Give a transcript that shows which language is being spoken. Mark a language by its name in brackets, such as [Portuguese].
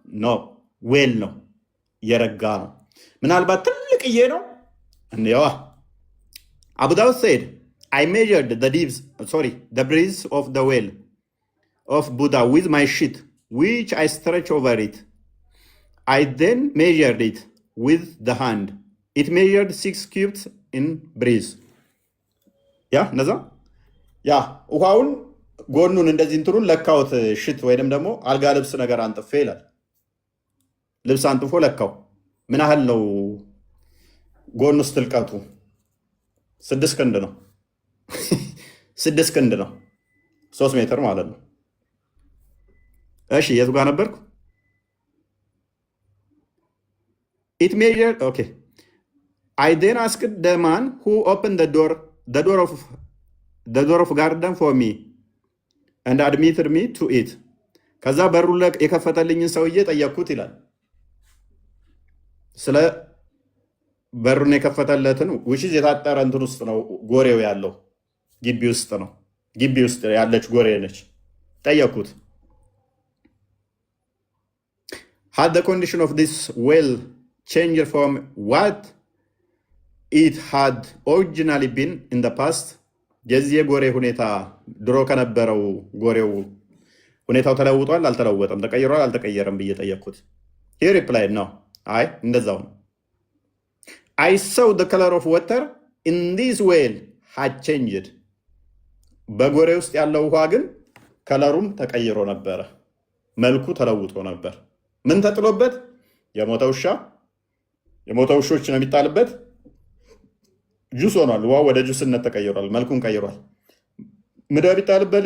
[Amharic] ኖ ዌል ነው፣ የረጋ ነው። ምናልባት ትልቅዬ ነው። እንዴዋ [English] አቡ ዳውድ said I measured the breadth of the well of Buddha with my sheet which I stretched over it. I then measured it with the hand. It measured 6 cubits in breadth. [Amharic] ነዛ ውሃውን ጎኑን እንደዚህ እንትኑን ለካውት ሽት ወይንም ደግሞ አልጋ ልብስ ነገር አንጥፌ ይላል። ልብስ አንጥፎ ለካው። ምን ያህል ነው ጎኑ ውስጥ ጥልቀቱ? 6 ክንድ ነው። 6 ክንድ ነው። 3 ሜትር ማለት ነው። እሺ የቱ ጋር ነበርኩ? [English] It measured, okay. I then asked the man who opened the door of garden for me and admitted me to it. [Amharic] ከዛ በሩ የከፈተልኝን ሰውዬ ጠየቅኩት ይላል። ስለ በሩን የከፈተለትን ውሽዝ የታጠረ እንትን ውስጥ ነው ጎሬው ያለው፣ ግቢ ውስጥ ነው። ግቢ ውስጥ ያለች ጎሬ ነች። ጠየቅኩት [English] had the condition of this well changed from what it had originally been in the past? [Amharic] የዚህ የጎሬ ሁኔታ ድሮ ከነበረው ጎሬው ሁኔታው ተለውጧል አልተለወጠም? ተቀይሯል አልተቀየረም ብዬ ጠየቅኩት። [English] he replied no. [Amharic] አይ እንደዛው ነው። [English] I saw the color of water in this well had changed. [Amharic] በጎሬ ውስጥ ያለው ውሃ ግን ከለሩም ተቀይሮ ነበረ፣ መልኩ ተለውጦ ነበር። ምን ተጥሎበት? የሞተ ውሾች ነው የሚጣልበት። ጁስ ሆኗል። ውሃ ወደ ጁስነት ተቀይሯል፣ መልኩን ቀይሯል። ምንድን ነው የሚጣልበት?